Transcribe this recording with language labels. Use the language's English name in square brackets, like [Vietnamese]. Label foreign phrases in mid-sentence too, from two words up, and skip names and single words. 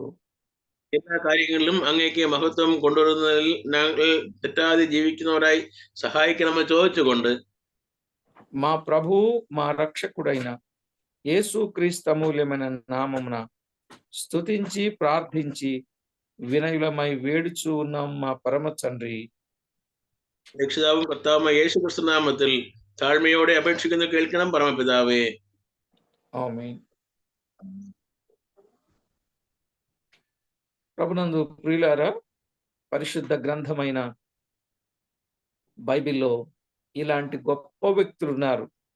[Malayalam] എല്ലാ കാര്യങ്ങളിലും അങ്ങേക്ക് മഹത്വം കൊണ്ടുവരുന്നതിൽ ഞങ്ങൾ തെറ്റാതെ ജീവിക്കുന്നവരായി സഹായിക്കണമെന്ന് ചോദിച്ചുകൊണ്ട് [Telugu] మా ప్రభు, మా రక్షకుడైన యేసుక్రీస్తు అమూల్యమైన నామమున స్తుతించి ప్రార్థించి వినయులమై వేడుచూ ఉన్నాం మా పరమ తండ్రి. [Malayalam] രക്ഷിതാവും കർത്താവുമായ യേശു ക്രിസ്തു നാമത്തിൽ താഴ്മയോടെ അപേക്ഷിക്കുന്നു, കേൾക്കണം പരമപിതാവേ. [Telugu] ఆమేన్. ప్రభునందు ప్రియులారా, పరిశుద్ధ గ్రంథమైన బైబిల్లో ఇలాంటి గొప్ప వ్యక్తులు ఉన్నారు.